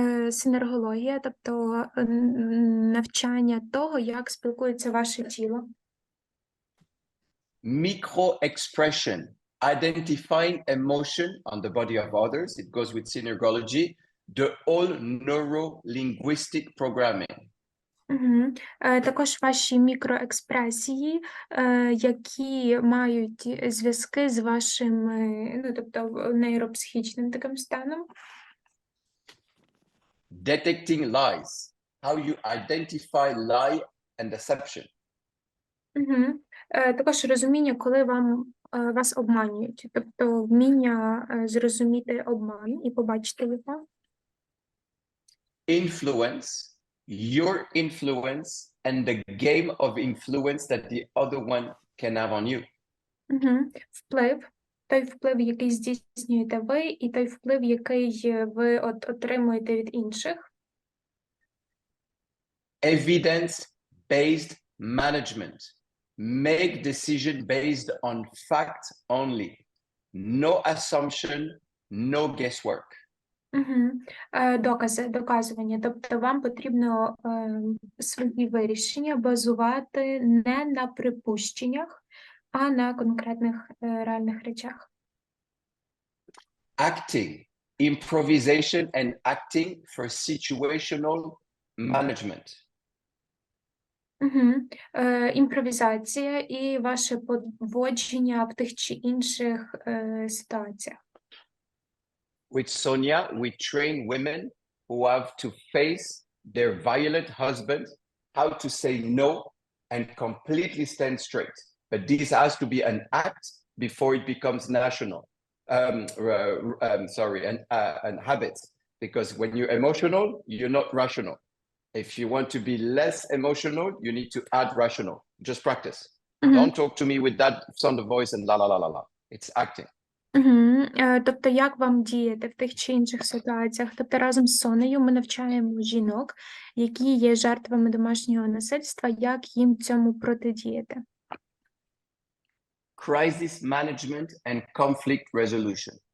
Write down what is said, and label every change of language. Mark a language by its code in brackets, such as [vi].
[uk] Синергологія, тобто навчання того, як спілкується ваше тіло. [en] Micro-expression, identifying emotion on the body of others. It goes with synergology, the whole neuro-linguistic programming. [uk] Також ваші мікроекспресії, які мають зв'язки з вашим, ну, тобто нейропсихічним таким станом. [en] Detecting lies, how you identify lie and deception. [uk] Також розуміння, коли вас обманюють, тобто вміння зрозуміти обман і побачити його. [en] Influence, your influence and the game of influence that the other one can have on you. [uk] Вплив, той вплив, який здійснюєте ви, і той вплив, який ви отримуєте від інших. [en] Evidence-based management. Make decision based on fact only. No assumption, no guesswork. [uk] Доказування. Тобто вам потрібно свої вирішення базувати не на припущеннях, а на конкретних реальних речах. [en] Acting, improvisation and acting for situational management. [uk] Імпровізація і ваше поводження в тих чи інших ситуаціях. [en] With Sonia, we train women who have to face their violent husband, how to say no and completely stand straight. But this has to be an act before it becomes national. And habits. Because when you're emotional, you're not rational. If you want to be less emotional, you need to add rational. Just practice. Don't talk to me with that sound of voice and la la la la la. It's acting. [uk] Тобто, як вам діяти в тих чи інших ситуаціях? Тобто, разом з Сонею ми навчаємо жінок, які є жертвами домашнього насильства, як їм цьому протидіяти. [en] Crisis management and conflict resolution.